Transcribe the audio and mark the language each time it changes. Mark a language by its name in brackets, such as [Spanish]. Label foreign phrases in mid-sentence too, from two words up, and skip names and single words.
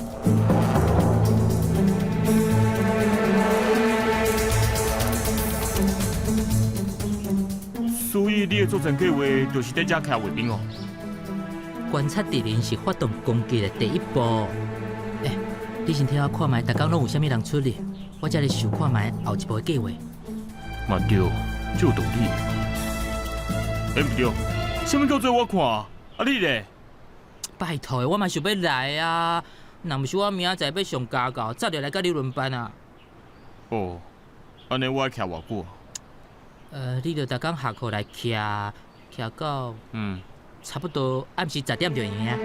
[Min Nan Chinese] 所以你的作战计划就是在遮徛卫兵哦。观察敌人是发动攻击的第一步。你先替我看卖，逐工拢有啥物人出力，我才来想看卖后一步的计划。嘛对，这有道理。毋对，啥物叫做我看啊？啊你咧？拜托的，我嘛想要来啊！若毋是我明仔载要上家教，早就来甲你轮班啊。哦，安尼我爱徛偌久？你着逐工下课来徛到差不多暗时10点就赢啊。